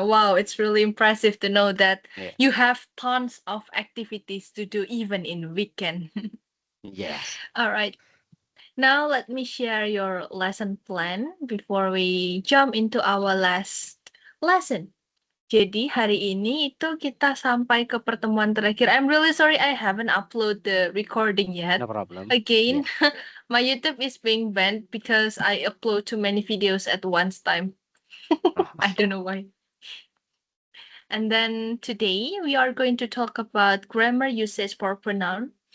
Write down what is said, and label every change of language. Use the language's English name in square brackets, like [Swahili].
[English] Wow, it's really impressive to know that Yeah. you have tons of activities to do even in weekend. Yes. All right. Now let me share your lesson plan before we jump into our last lesson. [Indonesian] Jadi hari ini itu kita sampai ke pertemuan terakhir. [English] I'm really sorry I haven't upload the recording yet. No problem. Again, Yeah. my YouTube is being banned because I upload too many videos at once time. Oh, I don't know why. And then today we are going to talk about grammar usage for pronoun.